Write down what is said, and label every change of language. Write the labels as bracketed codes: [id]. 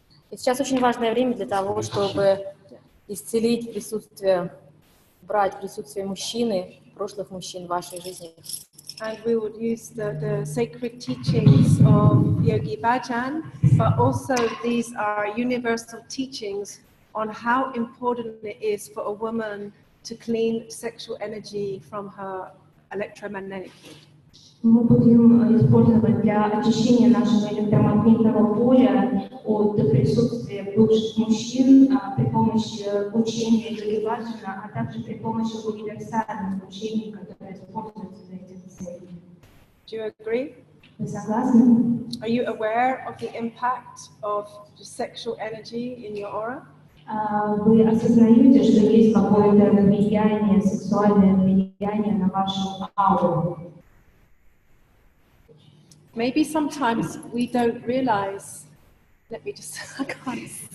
[ru] И сейчас очень важное время для того, чтобы исцелить присутствие, брать присутствие мужчины, прошлых мужчин в вашей жизни. [en] And we would use the sacred teachings of Yogi Bhajan, but also these are universal teachings on how important it is for a woman to clean sexual energy from her electromagnetic field. [ru] Мы будем использовать для очищения нашего электромагнитного поля от присутствия бывших мужчин при помощи учения Йоги Баджана, а также при помощи универсальных учений, которые используются для этих целей. [en] Do you agree? [ru] Вы согласны? [en] Are you aware of the impact of the sexual energy in your aura? [ru] Вы осознаете, что есть какое-то влияние, сексуальное влияние на вашу ауру? [en] Maybe sometimes we don't realize. Let me just. I can't.